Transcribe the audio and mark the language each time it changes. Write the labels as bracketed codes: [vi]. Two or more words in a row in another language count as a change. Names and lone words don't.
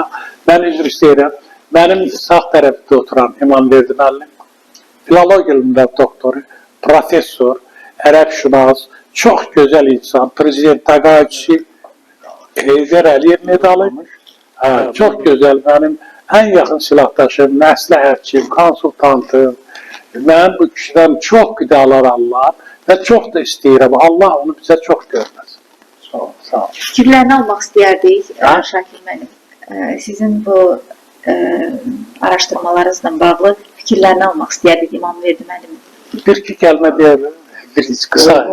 [az] Ben üzr istəyirəm. Benim sağ tərəfdə oturan İmamverdi müəllim, filologiya elmləri doktoru, professor, ərəb şünas, çox gözəl insan, prezident təqaüdçüsü, Heydər Əliyev medalı. Çox gözəl, [tr] benim en yakın [az] silahdaşım, məsləhətçim, konsultantım. [tr] Ben bu kişiden çok [az] qidalar alıram Və çox da istəyirəm. Allah onu bizə çox görməsin. Sağ ol, sağ ol. Fikirlərini almaq istəyərdik, Hə? Şakir müəllim. Sizin bu araşdırmalarınızla bağlı fikirlərini almaq istəyərdik İmamverdi müəllimin. Bir-iki kəlmə deyəlim. Bir qısa.